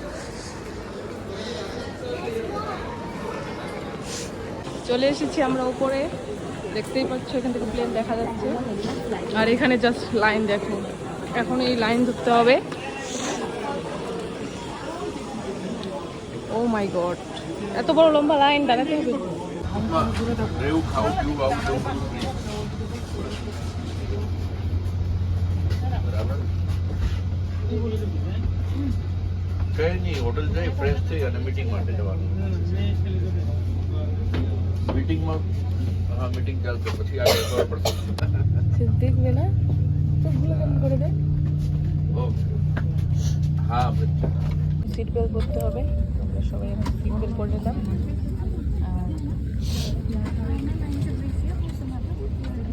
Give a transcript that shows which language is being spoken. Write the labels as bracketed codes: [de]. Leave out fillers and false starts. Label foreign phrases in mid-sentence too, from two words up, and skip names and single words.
[bn] চলে এসেছি আমরা উপরে, দেখতেই পাচ্ছ এখান থেকে প্লেন দেখা যাচ্ছে। আর এখানে জাস্ট লাইন দেখো, এখন এই লাইন ধরতে হবে। [en] oh my god, [bn] এত বড় লম্বা লাইন দাঁড়াতে হবে। [gu] કઈ નહીં હોટલ જઈ ફ્રેશ થઈ અને મીટિંગ માટે જવાનું મીટિંગમાં હા મીટિંગ ચાલશે પછી આગળ ખબર પડશે [bn] দেখবে না তো ভুলে কেমন করে দেয়। [gu] હા [en] seat belt [bn] করতে হবে, আমরা সবাই এখন [en] seat belt [bn] করে নিলাম।